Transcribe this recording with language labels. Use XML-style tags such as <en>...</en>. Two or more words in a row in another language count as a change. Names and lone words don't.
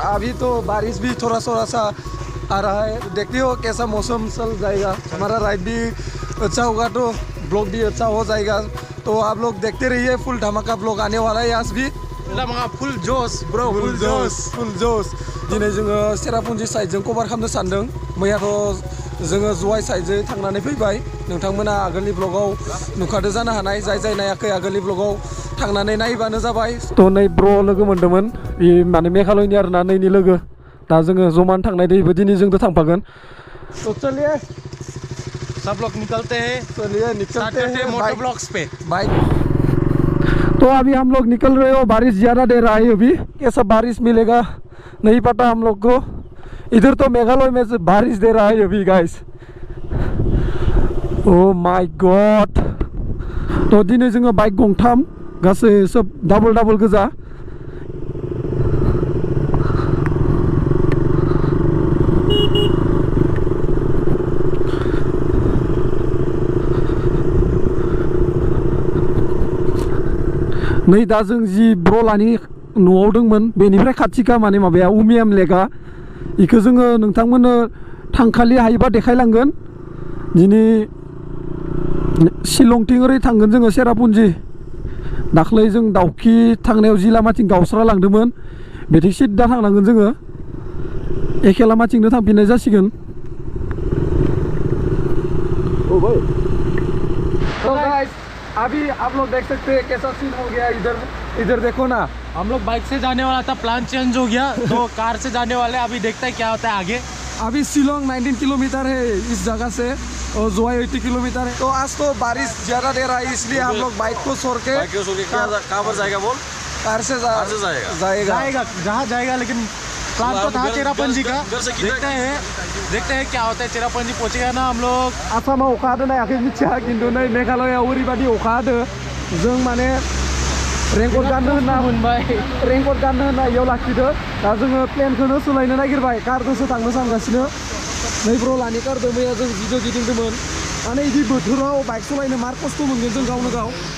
<hi>अभी तो बारिश भी थोड़ा सा आ रहा है, देखते हो कैसा मौसम चल जाएगा। हमारा राइड भी अच्छा होगा तो ब्लॉग भी अच्छा हो जाएगा। तो आप लोग देखते रहिए, फुल धमाका ब्लॉग आने वाला है आज भी। फुल जोश ब्रो, फुल जोश।</hi> <brx>दिनै जोङो चेरापूंजी साइडजों कभार खालामनो सानदों। मैयाथ' जोङो जवाइ साइडजों थांनानै फैबाय। नोंथांमोना आगोलनि ब्लगाव नुखादो जानो हानाय, जाय नायाखै आगोलनि ब्लगाव थांनानै नायबानो जाबाय। थ' नै ब्र लोगो मोन्दोंमोन, बे माने मेघालयनि आरोना, नैनि लोगो। दा जोङो जमान थांनाय दैबो दिनै जोंजों थांफागोन।</brx> <hi>तो चलिए सब लोग निकलते हैं मोटो ब्लॉग्स पे बाइक। तो अभी हम लोग निकल रहे हो, बारिश ज़्यादा दे रहा है। अभी कैसा बारिश मिलेगा नहीं पता हम लोग को। इधर तो मेघालय में से बारिश दे रहा है अभी गाइस।</hi> <en>oh my god.</en> <brx>तो दिनै जोङो बाइक गंथाम, गासै सब डाबल गोजा। नै दा जों जि ब्रलानि न'आव दंमोन, बेनिफ्राय खाथिखा माने माबाया उमियाम लेकआ। इखौ जोङो नोंथांमोननो थांखालि हायोबा देखायलांगोन। दिनै शिलंथिं ओरै थांगोन जोङो चेरापूंजी। दाख्लै जों दाउखि थांनायाव जि लामाथिं गावस्रा लांदोंमोन, बेथिं सिद्दा थांनांगोन जोङो। एखे लामाथिंनो थांफिननाय जासिगोन।</brx> <hi>तो गाइस, अभी आप लोग देख सकते हैं कैसा सीन हो गया। इधर देखो ना। हम लोग बाइक से जाने वाला था, प्लान चेंज हो गया तो कार से जाने वाले। अभी देखते हैं क्या होता है आगे। अभी शिलोंग 19 किलोमीटर है इस जगह से, और जोवाई 80 किलोमीटर है। तो आज तो बारिश ज़्यादा दे रहा है, इसलिए हम लोग बाइक को छोड़ के कहाँ पर जाएगा बोल? कार से जाएगा जहाँ जाएगा। लेकिन प्लान तो था चेरापूंजी का। देखते हैं क्या होता है। चेरापूंजी पहुँचेगा ना हम लोग।</hi> <brx>आसामाव अखा हादों नायाखै मिथिया, खिन्थु नै मेघालयाव ओरैबायदि अखा हादों। जों माने रेनकट गाननो होनना इयाव लाखिदो। दा जोङो प्लेनखौनो सोलायनो नागिरबाय, कारजोंसो थांनो सानगासिनो। नै ब्रलानि कारजों मैया जों भिडिअ गिदिंदोंमोन। माने बिदि बोथोराव बाइक सालायनो मार खस्थ' मोनगोन जों गावनो गाव।</brx>